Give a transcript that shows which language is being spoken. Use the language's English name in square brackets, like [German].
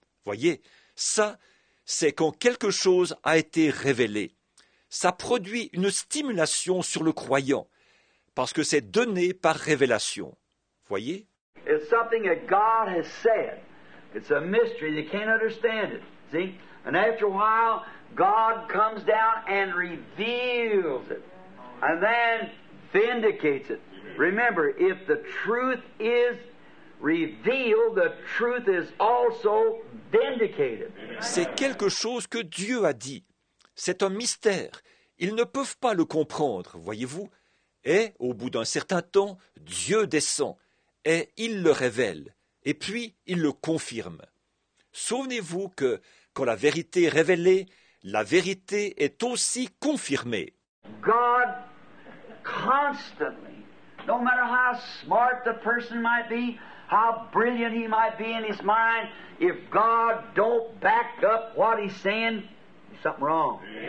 [French] Voyez, ça, c'est quand quelque chose a été révélé. Ça produit une stimulation sur le croyant, parce que c'est donné par révélation. Voyez? [English] It's something that God has said. It's a mystery. They can't understand it. See? And after a while, God comes down and reveals it. And then vindicates it. Remember, if the truth is revealed, the truth is also vindicated. [French] C'est quelque chose que Dieu a dit. C'est un mystère. Ils ne peuvent pas le comprendre, voyez-vous. Et, au bout d'un certain temps, Dieu descend, et il le révèle, et puis il le confirme. Souvenez-vous que, quand la vérité est révélée, la vérité est aussi confirmée. [English] God constantly, no matter how smart the person might be, how brilliant he might be in his mind, if God don't back up what he's saying, there's something wrong.